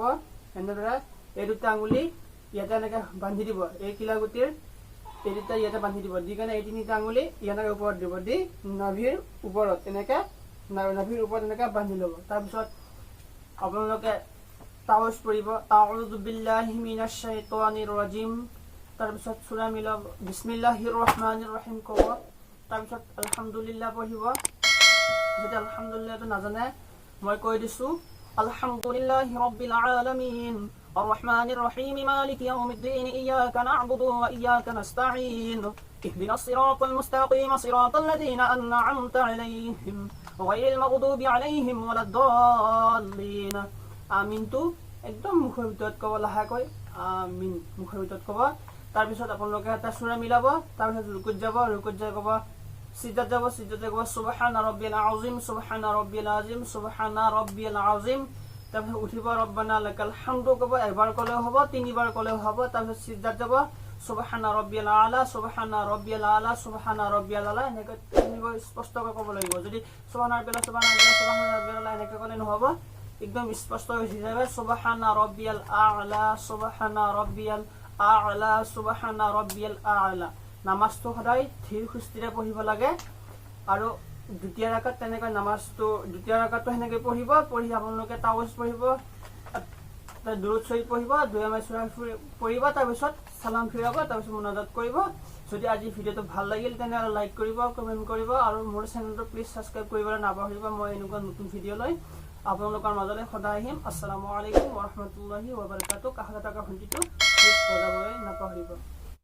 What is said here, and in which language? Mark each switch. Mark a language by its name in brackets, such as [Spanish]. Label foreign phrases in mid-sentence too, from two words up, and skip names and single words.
[Assamese] এনেদৰে এই দুটা আঙুলি ইয়াতে এনেকৈ বান্ধি দিব। এই কিলাগুটিৰ এই দুটা ইয়াতে বান্ধি দিব। দি কেনে এই 3টা আঙুলি ইয়াতে ওপৰত দিব। দি নাভিৰ ওপৰত এনেকৈ বান্ধি ল'ব। তাৰপিছত আপোনালোকে তাৱজ পঢ়িব, [Arabic] أعوذ بالله من الشيطان الرجيم. [Assamese] তাৰপিছত সূৰা মিলাব, [Arabic] بسم الله الرحمن الرحيم [Assamese] ক'ব। তাৰপিছত আলহামদুলিল্লাহ পঢ়িব। যদি আলহামদুলিল্লাহটো নাজানে মই কৈ দিছোঁ, [Arabic] الحمد لله رب العالمين الرحمن الرحيم مالك يوم الدين إياك نعبد وإياك نستعين اهدنا الصراط المستقيم صراط الذين أنعمت عليهم غير المغضوب عليهم ولا الضالين. [Assamese] আমিনটো একদম মুখৰ ভিতৰত ক'ব, লাহেকৈ আমিন মুখৰ ভিতৰত ক'ব। তাৰপিছত আপোনালোকে এটা সূৰা মিলাব। তাৰপিছত ৰুকুত যাব, ৰুকুত যাই ক'ব, সিজদাত যাব, সিজদাত যাই ক'ব [Arabic] سبحان ربي العظيم، سبحان ربي العظيم، سبحان ربي العظيم. [Assamese] তাৰপিছত উঠিব, [Arabic] ربنا لك الحمد [Assamese] ক'ব। এবাৰ ক'লেও হ'ব, 3বাৰ ক'লেও হ'ব। তাৰপিছত সিজদাত যাব, [Arabic] سبحان ربي الأعلى، سبحان ربي الأعلى، سبحان ربي الأعلى. [Assamese] এনেকৈ স্পষ্টকৈ ক'ব লাগিব। যদি [Arabic] سبحان ربي الأعلى، سبحان ربي الأعلى، سبحان ربي الأعلى [Assamese] এনেকৈ ক'লে নহ'ব, একদম স্পষ্ট হৈ যাবে [Arabic] سبحان ربي الأعلى، سبحان ربي الأعلى، سبحان ربي الأعلى. [Assamese] নামাজটো সদায় ধীৰ সুস্থিৰে পঢ়িব লাগে। আৰু 2য় ৰাকাত তেনেকৈ নামাজটো 2য় ৰাকাতটো সেনেকৈ পঢ়িব। পঢ়ি আপোনালোকে তাৱজ পঢ়িব, দুৰুদ শৰীফ পঢ়িব, দুআ সূৰা পঢ়িব। তাৰপিছত সালাম ফিৰাব, তাৰপিছত মুনাজাত কৰিব। যদি আজি ভিডিঅ'টো ভাল লাগিল তেনেহ'লে লাইক কৰিব, কমেণ্ট কৰিব আৰু মোৰ চেনেলটো প্লিজ ছাবস্ক্ৰাইব কৰিবলৈ নাপাহৰিব। মই এনেকুৱা নতুন ভিডিঅ' লৈ আপোনালোকৰ মাজলৈ সদায় আহিম। [Arabic] السلام عليكم ورحمة الله وبركاته. [Assamese] কাষতে থকা ঘণ্টিটো প্লিজ বজাবলৈ নাপাহৰিব।